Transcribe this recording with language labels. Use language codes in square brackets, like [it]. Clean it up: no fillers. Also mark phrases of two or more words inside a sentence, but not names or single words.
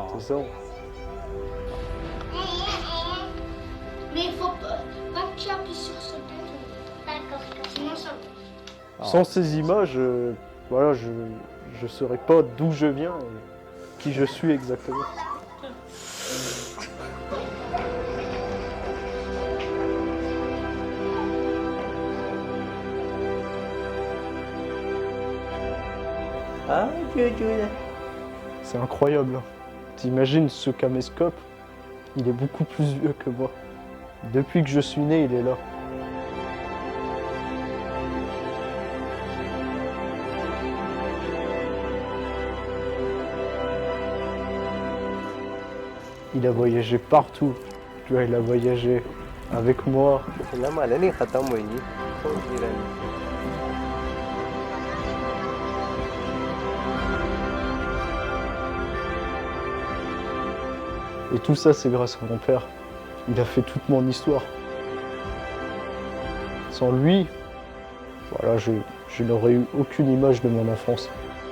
[fr] C'est ça. Mais il faut pas que tu appuies sur ce bouton. D'accord. Sinon ça. Sans ces images, voilà, je saurais pas d'où je viens et qui je suis exactement. [pa] ਹਾਂ ਚੂਚੂ [fr] C'est incroyable. Hein. T'imagines ce caméscope, il est beaucoup plus vieux que moi. Depuis que je suis né, il est là. Il a voyagé partout. Tu vois, il a voyagé avec moi. [pa] ਫਿਲਮ ਹਾਲੇ ਨਹੀਂ ਖਤਮ ਹੋਈ ਜੀ ਸੋਚਤੀ ਰਹਿਣੀ [fr] Et tout ça, c'est grâce à mon père. Il a fait toute mon histoire. Sans lui, voilà, je n'aurais eu aucune image de mon enfance.